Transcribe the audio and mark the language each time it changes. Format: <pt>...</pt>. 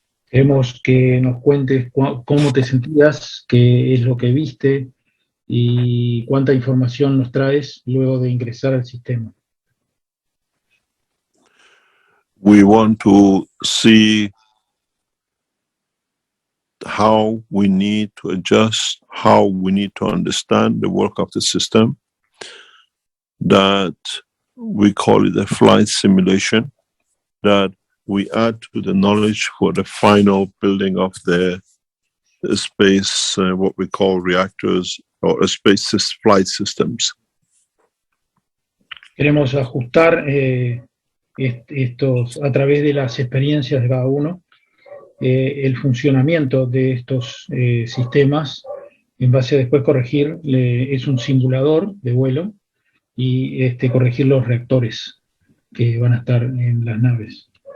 <es>Queremos que nos cuentes cómo te sentías, qué es lo que viste y cuánta información nos traes luego de ingresar al sistema.</es> <en>We want to see how we need to adjust, how we need to understand the work of the system, that we call it a flight simulation, that we add to the knowledge for the final building of the space, what we call reactors or space flight systems.</en> <es>Queremos ajustar estos a través de las experiencias de cada uno, el funcionamiento de estos sistemas en base a después corregir, es un simulador de vuelo, y corregir los reactores que van a estar en las naves.</es>